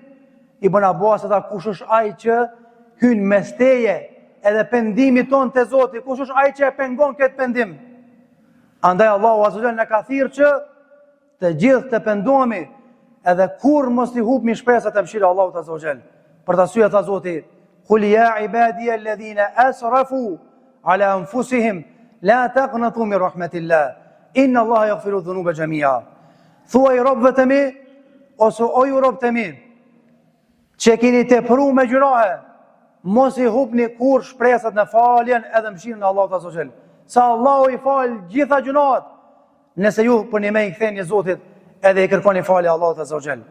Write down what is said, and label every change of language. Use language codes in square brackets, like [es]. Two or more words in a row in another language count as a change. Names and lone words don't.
[sq] Ibn Abbas tha: kush është ai që hyn mes teje edhe pendimi ton te Zoti, kush është ai që e pengon këtë pendim? Andaj Allahu [ar] عز وجل [sq] na ka thirrë që të gjithë të pendohemi, edhe kur mos i hupmi shpresat e mëshirës Allahut azza wa jalla. Për të arsye tha Zoti: [ar] "قل يا عبادي الذين أسرفوا على أنفسهم لا تقنطوا من رحمة الله إن الله يغفر الذنوب جميعا." [sq] Thuaj robëve të mi, ose o ju robë të mi, që keni tepruar me gjunahe, mos i hupni kur shpresat në faljen edhe mëshirën e Allahut [ar] عز وجل. [sq] Sa Allahu i fal gjitha gjunahet, nëse ju për një me i ktheni Zotit edhe i kërkoni falje Allahut [ar] عز وجل.